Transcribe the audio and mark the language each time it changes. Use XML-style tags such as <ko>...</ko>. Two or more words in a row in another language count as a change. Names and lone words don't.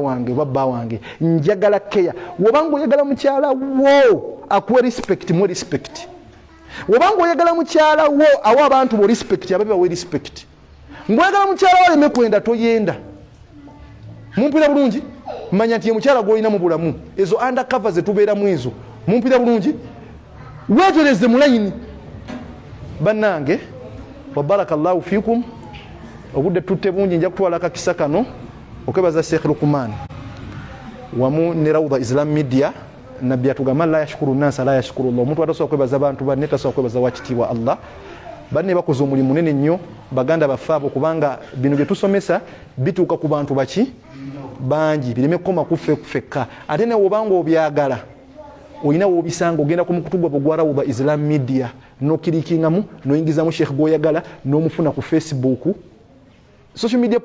<lg>wange oba bba wange njagala keya wobanga oyagala mukyala wo akuwa respect mu respect wobanga oyagala mukyala wo awa abantu bo respect ababe bawe respect ng'oyagala mukyala wo aleme kwenda toyenda mumpira bulungi manya nti ye mukyala gw'olina mu bulamu ezo undercover ze tubeeramu ezo mumpira bulungi weetereze mu layini bannange</lg> <ar>وبارك الله فيكم</ar> <lg>obudde tutte bungi nja kutwala akakisa kano okwebaza Sheikh Lukman wamu ne Rawda Islam Media nabbi atugamba</lg> <ar>لا يشكر الناس لا يشكر الله.</ar> <lg>Omuntu atasobola kwebaza abantu banne tasobola kwebaza wakitiibwa Allah. Banne bakoze omulimu munene nnyo baganda baffe abo kubanga bino bye tusomesa bituuka ku bantu baki bangi bireme kukoma kuffe kufekka ate ne wobanga obyagala olina wobisanga ogenda ku mukutu gwa Rawda Islam Media nokirikingamu noyingizamu Sheikh goyagala nomufuna ku Facebook</lg> <en>social media</en>